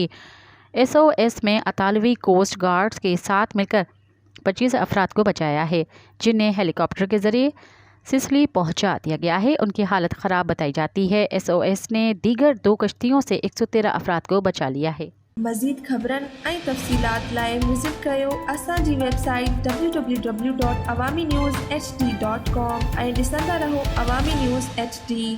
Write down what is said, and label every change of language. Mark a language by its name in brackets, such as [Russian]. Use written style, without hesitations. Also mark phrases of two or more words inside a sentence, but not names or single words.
[Urdu] SOS میں اطالوی کوسٹ گارڈز کے ساتھ مل کر 25 افراد کو بچایا ہے، جنہیں ہیلی کاپٹر کے ذریعے سسلی پہنچا دیا گیا ہے۔ ان کی حالت خراب بتائی جاتی ہے۔ SOS نے دیگر 2 کشتیوں سے 113 افراد کو بچا لیا ہے۔ [Sindhi] مزید خبرن ऐं तफ़सीलात लाइ विज़िट कयो असांजी वेबसाइट www.awamiNewsHD.com ऐं ॾिसंदा रहो अवामी न्यूज़ HD।